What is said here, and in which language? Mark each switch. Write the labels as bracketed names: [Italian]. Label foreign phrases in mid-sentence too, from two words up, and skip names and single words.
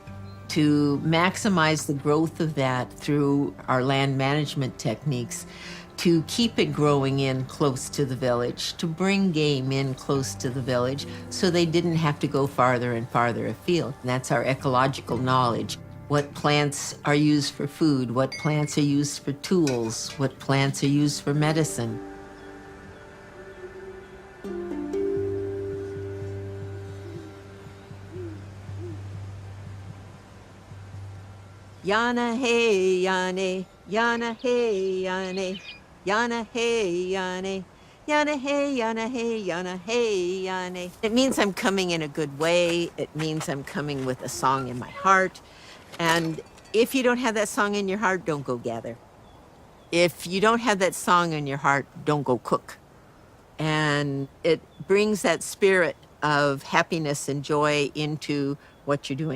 [English] To maximize the growth of that through our land management techniques, to keep it growing in close to the village, to bring game in close to the village so they didn't have to go farther and farther afield. And that's our ecological knowledge. What plants are used for food, what plants are used for tools, what plants are used for medicine. Yana hey yane, yana hey yane, yana hey yane, yana hey yana hey yana hey yane. It means I'm coming in a good way. It means I'm coming with a song in my heart. And if you don't have that song in your heart, don't go gather. If you don't have that song in your heart, don't go cook. And it brings that spirit of happiness and joy into what you're doing.